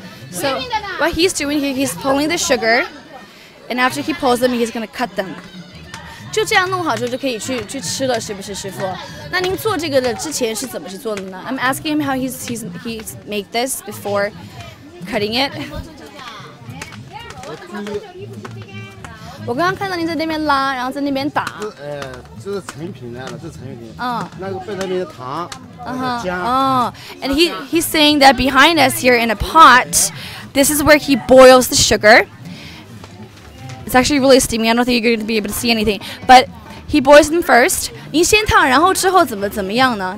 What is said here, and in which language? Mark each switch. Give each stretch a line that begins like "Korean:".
English: So what he's doing here, he's pulling the sugar, and after he pulls them, he's gonna cut them.
Chinese: 就这样弄好之后就可以去吃了，是不是师傅？那您做这个的之前是怎么去做的呢 ？
English: I'm asking him how he's made this before cutting it.
Chinese: 我刚刚看到您在那边拉，然后在那边打。这是成品来了，这是成品。嗯。那个背那边的糖，姜。
English: Oh, and he's saying that behind us here in a pot, this is where he boils the sugar. It's actually really steamy. I don't think you're going to be able to see anything, but he boils them first.
Chinese: 您先烫，然后之后怎么样呢？